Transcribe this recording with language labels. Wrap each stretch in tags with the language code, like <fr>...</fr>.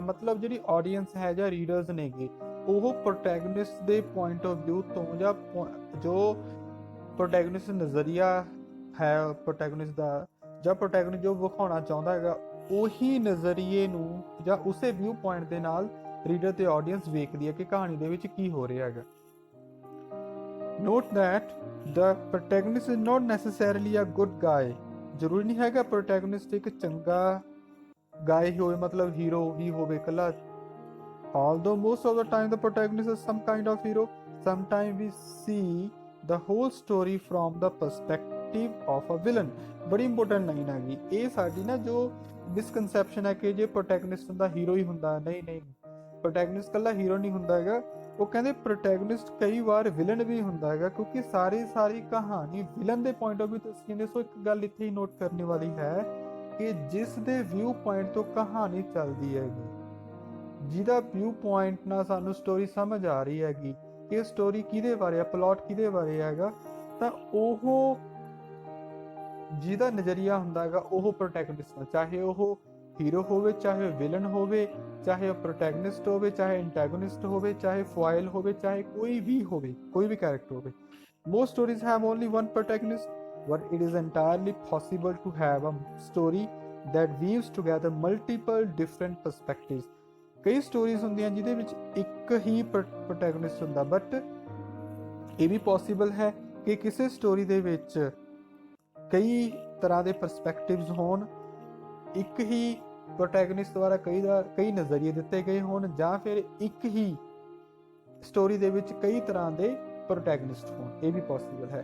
<pa>ਮਤਲਬ ਜਿਹੜੀ ਆਡੀਅנס ਹੈ ਜਾਂ ਰੀਡਰਸ ਨੇਗੇ, ਉਹ ਪ੍ਰੋਟੈਗਨਿਸਟ ਦੇ ਪੁਆਇੰਟ ਆਫ ਵਿਊ ਤੋਂ ਜਾਂ ਜੋ ਪ੍ਰੋਟੈਗਨਿਸਟ ਨਜ਼ਰੀਆ ਹੈ ਪ੍ਰੋਟੈਗਨਿਸਟ ਦਾ, ਜਾਂ ਪ੍ਰੋਟੈਗਨਿਸਟ ਜੋ ਵਿਖਾਉਣਾ ਚਾਹੁੰਦਾ ਹੈਗਾ, ਉਹੀ ਨਜ਼ਰੀਏ ਨੂੰ ਜਾਂ ਉਸੇ ਵਿਊ ਪੁਆਇੰਟ ਦੇ ਨਾਲ ਰੀਡਰ ਤੇ ਆਡੀਅנס ਵੇਖਦੀ ਹੈ ਕਿ ਕਹਾਣੀ ਦੇ ਵਿੱਚ ਕੀ ਹੋ ਰਿਹਾ ਹੈਗਾ।</pa> <en>Note that the protagonist is not necessarily a good guy.</en> <pa>ਜ਼ਰੂਰੀ ਨਹੀਂ ਹੈਗਾ ਪ੍ਰੋਟੈਗਨਿਸਟ ਇੱਕ ਚੰਗਾ ਗਾਇ ਹੋਵੇ, ਮਤਲਬ ਹੀਰੋ ਹੀ ਹੋਵੇ ਇਕੱਲਾ।</pa> <en>Although most of the time the protagonist is some kind of hero, sometimes we see the whole story from the perspective of a villain.</en> <pa>ਬੜੀ ਇੰਪੋਰਟੈਂਟ ਲਾਈਨ ਹੈਗੀ ਇਹ ਸਾਡੀ ਨਾ, ਜੋ ਮਿਸਕਨਸੈਪਸ਼ਨ ਹੈ ਕਿ ਜੇ ਪ੍ਰੋਟੈਗਨਿਸਟ ਹੁੰਦਾ ਹੀਰੋ ਹੀ ਹੁੰਦਾ। ਨਹੀਂ, ਪ੍ਰੋਟੈਗਨਿਸਟ ਇਕੱਲਾ ਹੀਰੋ ਨਹੀਂ ਹੁੰਦਾ ਹੈਗਾ। ਉਹ ਕਹਿੰਦੇ ਪ੍ਰੋਟੈਗਨਿਸਟ ਕਈ ਵਾਰ ਵਿਲਨ ਵੀ ਹੁੰਦਾ ਹੈਗਾ, ਕਿਉਂਕਿ ਸਾਰੀ ਕਹਾਣੀ ਵਿਲਨ ਦੇ ਪੁਆਇੰਟ ਆਫ ਵਿਊ ਤੋਂ ਕਹਿੰਦੇ। ਸੋ ਇੱਕ ਗੱਲ ਇੱਥੇ ਹੀ ਨੋਟ ਕਰਨ ਵਾਲੀ ਹੈ ਕਿ ਜਿਸ ਦੇ ਵਿਊ ਪੁਆਇੰਟ ਤੋਂ ਕਹਾਣੀ ਚੱਲਦੀ ਹੈਗੀ, ਜਿਹਦਾ ਵਿਊ ਪੁਆਇੰਟ ਨਾਲ ਸਾਨੂੰ ਸਟੋਰੀ ਸਮਝ ਆ ਰਹੀ ਹੈਗੀ ਕਿ ਸਟੋਰੀ ਕਿਹਦੇ ਬਾਰੇ ਆ, ਪਲਾਟ ਕਿਹਦੇ ਬਾਰੇ ਹੈਗਾ, ਤਾਂ ਉਹ ਜਿਹਦਾ ਨਜ਼ਰੀਆ ਹੁੰਦਾ ਹੈਗਾ ਉਹ ਪ੍ਰੋਟੈਗਨਿਸਟ, ਚਾਹੇ ਉਹ ਹੀਰੋ ਹੋਵੇ, ਚਾਹੇ ਉਹ ਵਿਲਨ ਹੋਵੇ, ਚਾਹੇ ਉਹ ਪ੍ਰੋਟੈਗਨਿਸਟ ਹੋਵੇ, ਚਾਹੇ ਐਂਟੈਗੋਨਿਸਟ ਹੋਵੇ, ਚਾਹੇ ਫੋਇਲ ਹੋਵੇ, ਚਾਹੇ ਕੋਈ ਵੀ ਕੈਰੈਕਟਰ ਹੋਵੇ।</pa> <en>Most stories have only one protagonist, but it is entirely possible to have a story that weaves together multiple different perspectives.</en> <pa>ਕਈ ਸਟੋਰੀਜ਼ ਹੁੰਦੀਆਂ ਜਿਹਦੇ ਵਿੱਚ ਇੱਕ ਹੀ ਪ੍ਰੋਟੈਗਨਿਸਟ ਹੁੰਦਾ, ਬਟ ਇਹ ਵੀ ਪੋਸੀਬਲ ਹੈ ਕਿ ਕਿਸੇ ਸਟੋਰੀ ਦੇ ਵਿੱਚ ਕਈ ਤਰ੍ਹਾਂ ਦੇ ਪਰਸਪੈਕਟਿਵਸ ਹੋਣ, ਇੱਕ ਹੀ ਪ੍ਰੋਟੈਗਨਿਸਟ ਦੁਆਰਾ ਕਈ ਨਜ਼ਰੀਏ ਦਿੱਤੇ ਗਏ ਹੋਣ, ਜਾਂ ਫਿਰ ਇੱਕ ਹੀ ਸਟੋਰੀ ਦੇ ਵਿੱਚ ਕਈ ਤਰ੍ਹਾਂ ਦੇ ਪ੍ਰੋਟੈਗਨਿਸਟ ਹੋਣ। ਇਹ ਵੀ ਪੋਸੀਬਲ ਹੈ।</pa>